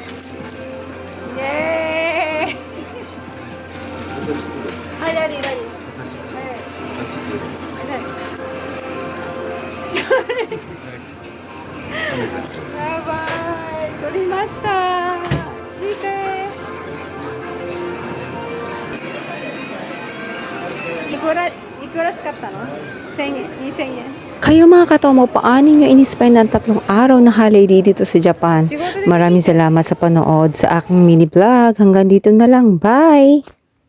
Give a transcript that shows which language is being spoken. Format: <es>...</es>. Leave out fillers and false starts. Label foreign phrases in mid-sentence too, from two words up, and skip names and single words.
<en>Yay! Ay, nani? Bye-bye!</en> <ja>取りました！見て！いくら使ったの？ 1000 円、2000円。</ja> <tl>Kayo mga katomo, paano nyo in-spend ang 3 araw na holiday dito sa Japan? Maraming salamat sa panood sa aking mini vlog. Hanggang dito na lang. Bye!</tl>